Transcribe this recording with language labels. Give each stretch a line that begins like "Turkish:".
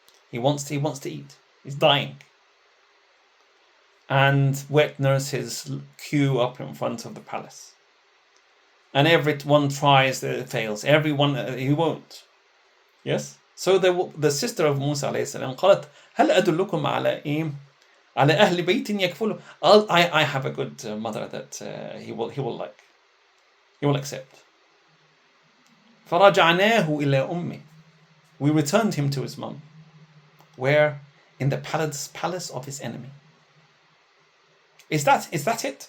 English: He wants to eat. He's dying, and wet nurses queue up in front of the palace, and everyone tries, it fails. Everyone he won't. Yes. So the sister of Musa alayhi salam
Arabic: قالت هل أدلكم على على أهل بيت يكفله.
English: I have a good mother that he will like. He will accept.
Arabic: فرجعناه إلى أمه.
English: We returned him to his mom. Where? In the palace of his enemy. Is that it?